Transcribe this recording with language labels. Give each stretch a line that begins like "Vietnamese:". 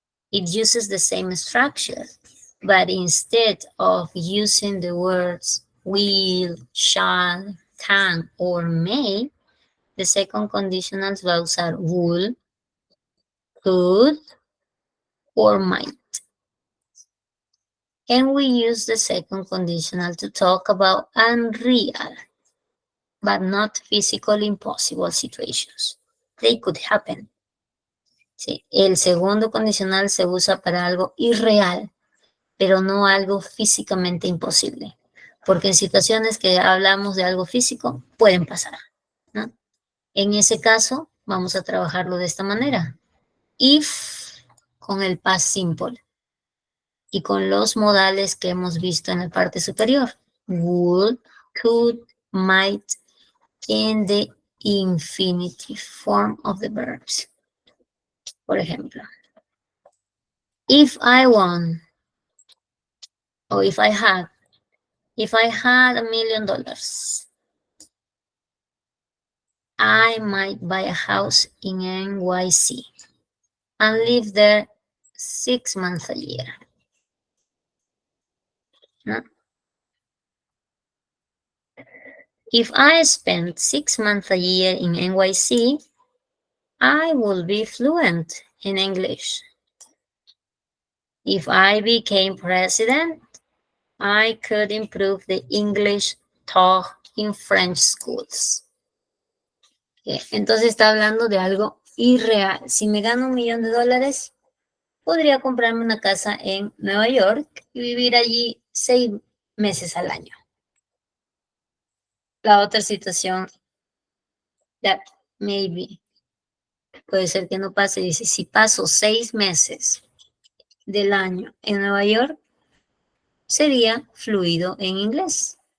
English: It uses the same structure, but instead of using the words will, shall, can, or may, the second conditional
Spanish: va a usar
English: would, could, or might. And we use the second conditional to talk about unreal, but not physically impossible situations. They could happen.
Spanish: Sí, el segundo condicional se usa para algo irreal, pero no algo físicamente imposible. Porque en situaciones que hablamos de algo físico, pueden pasar, ¿no? En ese caso, vamos a trabajarlo de esta manera. If, con el past simple. Y con los modales que hemos visto en la parte superior.
English: Would, could, might, in the infinitive form of the verbs.
Spanish: Por ejemplo,
English: if I won, or if I had $1 million, I might buy a house in NYC and live there 6 months a year.
Spanish: ¿No?
English: If I spend 6 months a year in NYC, I will be fluent in English. If I became president, I could improve the English taught in French schools.
Spanish: Entonces está hablando de algo irreal. Si me gano $1 millón, podría comprarme una casa en Nueva York y vivir allí 6 meses al año. La otra situación,
English: that maybe,
Spanish: puede ser que no pase, dice, si paso 6 meses del año en Nueva York, sería fluido en inglés.